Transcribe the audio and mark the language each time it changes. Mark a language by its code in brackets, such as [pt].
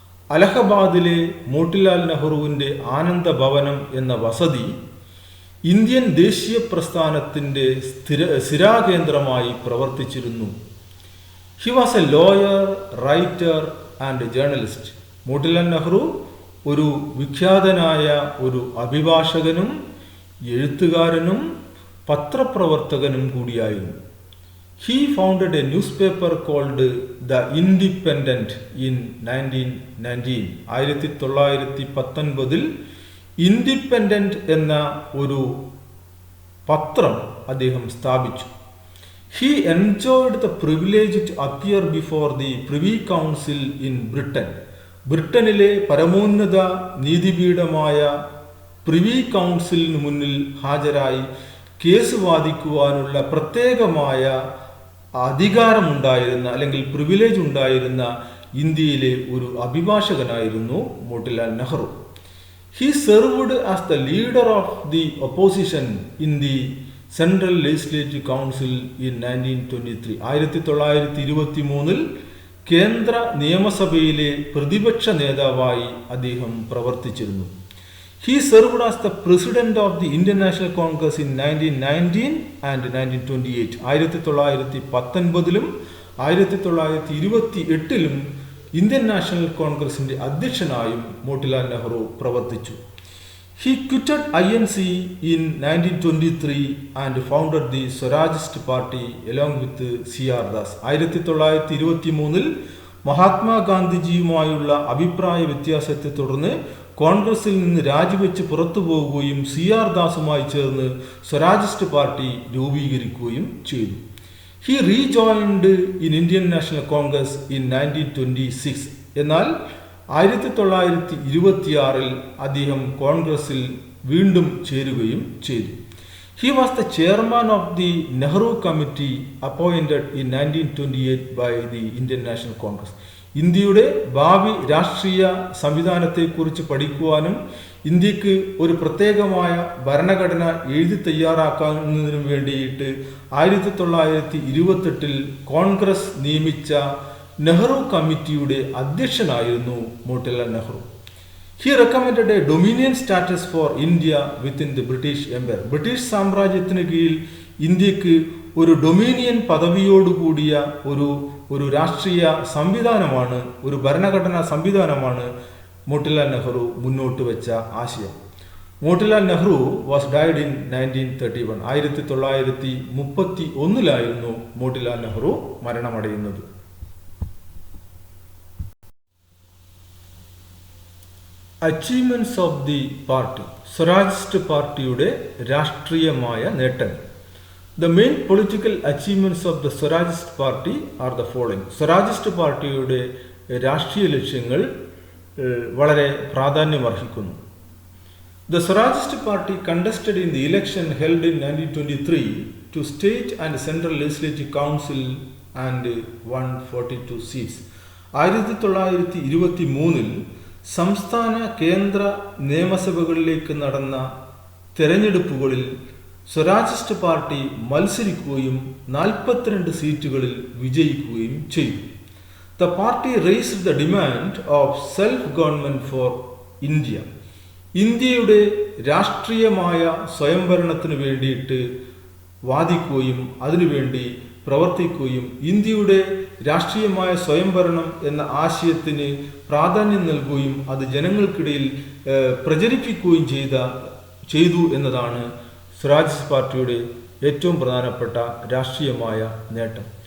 [ml] അലഹബാദിലെ മോട്ടിലാൽ നെഹ്റുവിൻ്റെ ആനന്ദ ഭവനം എന്ന വസതി ഇന്ത്യൻ ദേശീയ പ്രസ്ഥാനത്തിൻ്റെ സ്ഥിരാകേന്ദ്രമായി പ്രവർത്തിച്ചിരുന്നു. [en] He was a lawyer, writer and journalist. [ml] Motilal Nehru ഒരു വിഖ്യാതനായ ഒരു അഭിഭാഷകനും എഴുത്തുകാരനും പത്രപ്രവർത്തകനും കൂടിയായിരുന്നു. [en] He founded a newspaper called The Independent in 1919. [ml] 1919 independent എന്ന ഒരു പത്രം അദ്ദേഹം സ്ഥാപിച്ചു. [en] He enjoyed the privilege to appear before the Privy Council in Britain. [ml] ബ്രിട്ടനിലെ പരമോന്നത നീതിപീഠമായ പ്രിവി കൗൺസിലിന് മുന്നിൽ ഹാജരായി കേസ് വാദിക്കുവാനുള്ള പ്രത്യേകമായ അധികാരമുണ്ടായിരുന്ന അല്ലെങ്കിൽ പ്രിവിലേജ് ഉണ്ടായിരുന്ന ഇന്ത്യയിലെ ഒരു അഭിഭാഷകനായിരുന്നു Motilal Nehru. [en] He served as the leader of the opposition in the Central Legislative Council in 1923. [ml] 1923 കേന്ദ്ര നിയമസഭയിലെ പ്രതിപക്ഷ നേതാവായി അദ്ദേഹം പ്രവർത്തിച്ചിരുന്നു. [en] He served as the president of the Indian National Congress in 1919 and 1928. [ml] 1919 1928 Indian national കോൺഗ്രസിന്റെ അധ്യക്ഷനായും മോട്ടിലാൽ നെഹ്റു പ്രവർത്തിച്ചു. [en] He quitted INC in 1923 and founded the Swarajist Party along with C.R. Das. [ml] 1923 മഹാത്മാഗാന്ധിജിയുമായുള്ള അഭിപ്രായ വ്യത്യാസത്തെ തുടർന്ന് കോൺഗ്രസിൽ നിന്ന് രാജിവെച്ച് പുറത്തു പോവുകയും C.R. ദാസുമായി ചേർന്ന് സ്വരാജിസ്റ്റ് പാർട്ടി രൂപീകരിക്കുകയും ചെയ്തു. [en] He rejoined in Indian National Congress in 1926. [ml] എന്നാൽ 1926 അദ്ദേഹം കോൺഗ്രസിൽ വീണ്ടും ചേരുകയും ചെയ്തു. [en] He was the chairman of the Nehru Committee appointed in 1928 by the Indian National Congress. [ml] ഇന്ത്യയുടെ ഭാവി രാഷ്ട്രീയ സംവിധാനത്തെക്കുറിച്ച് പഠിക്കുവാനും ഇന്ത്യക്ക് ഒരു പ്രത്യേകമായ ഭരണഘടന എഴുതി തയ്യാറാക്കുന്നതിനും വേണ്ടിയിട്ട് 1928 കോൺഗ്രസ് നിയമിച്ച നെഹ്റു കമ്മിറ്റിയുടെ അധ്യക്ഷനായിരുന്നു Motilal Nehru. [en] He recommended a dominion status for India within the British Empire. [ml] British സാമ്രാജ്യത്തിന് കീഴിൽ ഇന്ത്യക്ക് ഒരു ഡൊമീനിയൻ പദവിയോടുകൂടിയ ഒരു രാഷ്ട്രീയ സംവിധാനമാണ്, ഒരു ഭരണഘടനാ സംവിധാനമാണ് മോട്ടിലാൽ നെഹ്റു മുന്നോട്ട് വെച്ച ആശയം. [en] Motilal Nehru was died in 1931. [ml] 1931 Motilal Nehru മരണമടയുന്നത്. [en] Achievements of the party. [ml] സ്വരാജിസ്റ്റ് പാർട്ടിയുടെ രാഷ്ട്രീയമായ നേട്ടങ്ങൾ. [en] The main political achievements of the Swarajist Party are the following. [ml] സ്വരാജിസ്റ്റ് പാർട്ടിയുടെ രാഷ്ട്രീയ ലക്ഷ്യങ്ങൾ വളരെ പ്രാധാന്യമർഹിക്കുന്നു. [en] The Swarajist Party contested in the election held in 1923 to state and central legislative council and won 42 seats. [ml] 1923 സംസ്ഥാന കേന്ദ്ര നിയമസഭകളിലേക്ക് നടന്ന തെരഞ്ഞെടുപ്പുകളിൽ സ്വരാജിസ്റ്റ് പാർട്ടി മത്സരിക്കുകയും 42 സീറ്റുകളിൽ വിജയിക്കുകയും ചെയ്തു. [en] The party raised the demand of self-government for India. [ml] ഇന്ത്യയുടെ രാഷ്ട്രീയമായ സ്വയംഭരണത്തിന് വേണ്ടിയിട്ട് വാദിക്കുകയും അതിനുവേണ്ടി പ്രവർത്തിക്കുകയും ഇന്ത്യയുടെ രാഷ്ട്രീയമായ സ്വയംഭരണം എന്ന ആശയത്തിന് പ്രാധാന്യം നൽകുകയും അത് ജനങ്ങൾക്കിടയിൽ പ്രചരിപ്പിക്കുകയും ചെയ്തു എന്നതാണ് സ്വരാജിസ്റ്റ് പാർട്ടിയുടെ ഏറ്റവും പ്രധാനപ്പെട്ട രാഷ്ട്രീയമായ നേട്ടം.